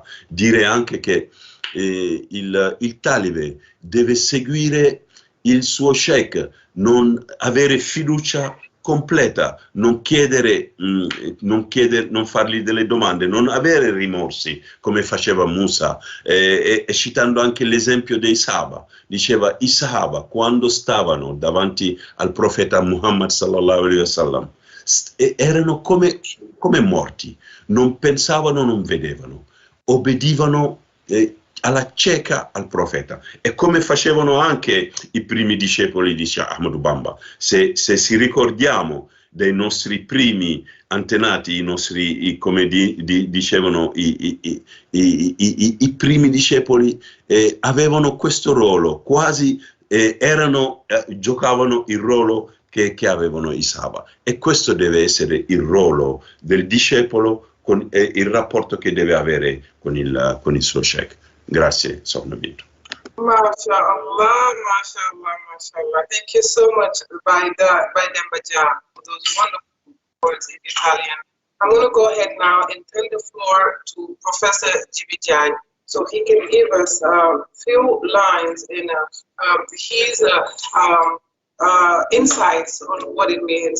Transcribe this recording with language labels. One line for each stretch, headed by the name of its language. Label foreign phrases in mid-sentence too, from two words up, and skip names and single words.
Italian: Dire anche che il talibe deve seguire il suo sheikh, non avere fiducia completa, non fargli delle domande, non avere rimorsi come faceva Musa, e citando anche l'esempio dei Sahaba. Diceva: i Sahaba, quando stavano davanti al profeta Muhammad
Arabic: صلى الله عليه وسلم,
Italian: erano come morti, non pensavano, non vedevano, obbedivano alla cieca al profeta, e come facevano anche i primi discepoli di Ahmadu Bamba. Se si ricordiamo dei nostri primi antenati, i nostri, come dicevano i primi discepoli, avevano questo ruolo, quasi giocavano il ruolo che avevano i Sahaba, e questo deve essere il ruolo del discepolo, con il rapporto che deve avere con il suo sheikh. Grazie, sono Bintu.
Arabic: ما شاء الله ما شاء الله ما شاء الله.
English: Thank you so much, Dembaja, for those wonderful words in Italian. I'm going to go ahead now and turn the floor to Professor Jibijai, so he can give us a few lines in his insights on what it means.